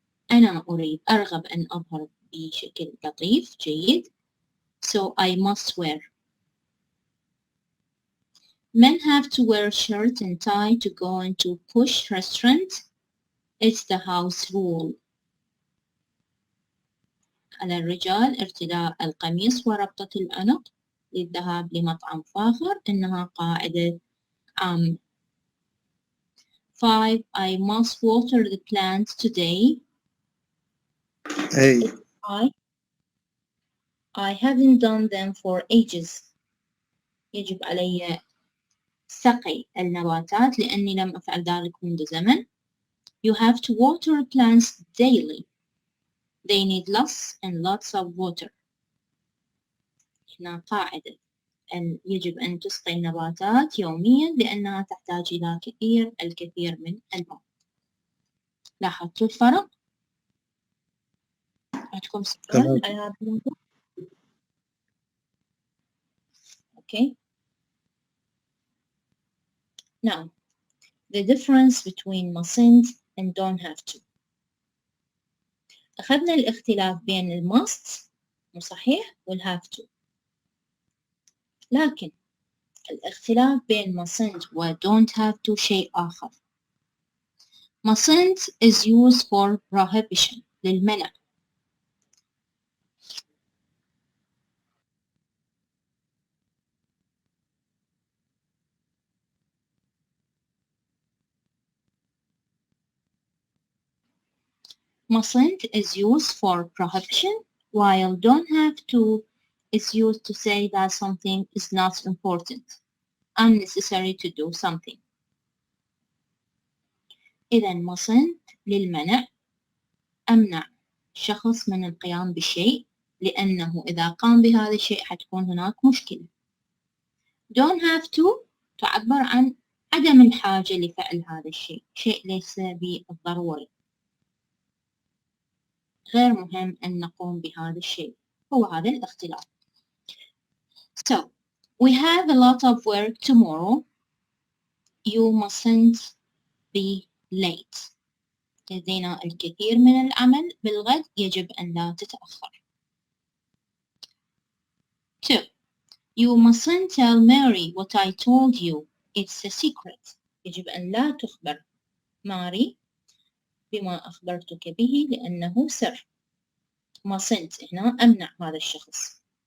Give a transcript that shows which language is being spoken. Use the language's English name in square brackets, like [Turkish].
[Arabic] أنا أرغب أن أظهر بشكل لطيف جيد. [English] So I must wear. Men have to wear shirt and tie to go into push restaurant. It's the house rule. [Arabic] على الرجال ارتداء القميص وربطة العنق للذهاب لمطعم فاخر، إنها قاعدة عامة. 5. [English] I must water the plants today. A. I haven't done them for ages. [Arabic] يجب علي سقي النباتات لأني لم أفعل ذلك منذ زمن. [English] You have to water plants daily. They need lots and lots of water. [Arabic] هنا قاعدة أن يجب أن تسقي النباتات يوميا لأنها تحتاج إلى الكثير من الماء. لاحظتوا الفرق؟ عندكم سؤال؟ [English] Okay. Now, the difference between mustn't and don't have to. [Arabic] أخذنا الاختلاف بين الماست مو صحيح والهاف تو، لكن الاختلاف بين mustn't و don't have to شيء آخر. [English] mustn't is used for prohibition [Arabic] للمنع. [English] Mustn't is used for prohibition, while don't have to is used to say that something is not important, unnecessary to do something. [Arabic] إذا mustn't للمنع، أمنع شخص من القيام بشيء لأنه إذا قام بهذا الشيء حتكون هناك مشكلة. don't have to تعبر عن عدم الحاجة لفعل هذا الشيء، شيء ليس بالضروري، غير مهم أن نقوم بهذا الشيء، هو هذا الاختلاف. [English] So, we have a lot of work tomorrow. You mustn't be late. [Arabic] لدينا الكثير من العمل بالغد، يجب أن لا تتأخر. 2. [English] You mustn't tell Mary what I told you. It's a secret. [Arabic] يجب أن لا تخبر ماري بما أخبرتك به لأنه سر. mustn't هنا أمنع هذا الشخص.